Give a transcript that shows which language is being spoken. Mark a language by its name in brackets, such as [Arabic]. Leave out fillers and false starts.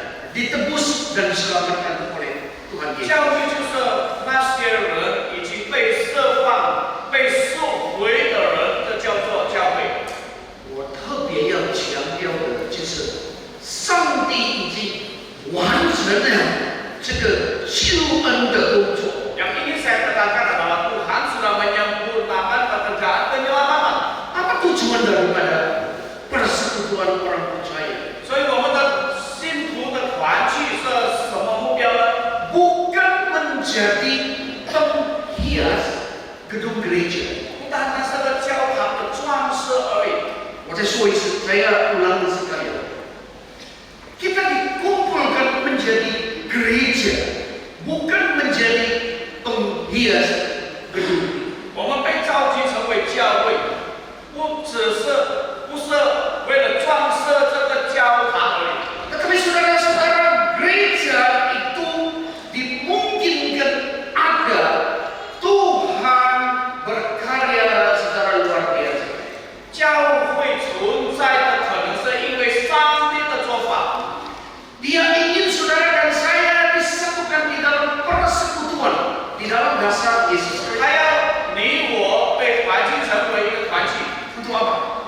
[Indonesian] ditebus dan diselamatkan oleh Tuhan Yesus. [Chinese] 教会就是那些人已经被释放、被赎回的人，这叫做教会。我特别要强调的就是，上帝已经完成了这个救恩的工作。 [Indonesian] Yang ingin saya katakan adalah Tuhan sudah menyempurnakan pekerjaan penyelamatan. Apa tujuan daripada persekutuan orang percaya? [Chinese] 所以我们的信徒的团聚是什么目标呢？ [Indonesian] Bukan menjadi penghias gedung gereja. [Chinese] 不单单是个教堂的装饰而已。我再说一次， [Indonesian] saya ulang sekali. Kita dikumpulkan menjadi gereja, bukan menjadi penghias gedung. [Chinese] 我们被召集成为教会，不是为了装饰这个教堂而已。 [Indonesian] Tetapi saudara-saudara, gereja itu dimungkinkan ada Tuhan berkarya secara luar biasa. [Chinese] 教会存在的可能是因为上帝的做法。 [Indonesian] Dia ingin saudara dan saya disatukan di dalam persekutuan, di dalam dasar Yesus Kristus. [Chinese] 他要你我被团聚成为一个团体。 [Indonesian] Untuk apa?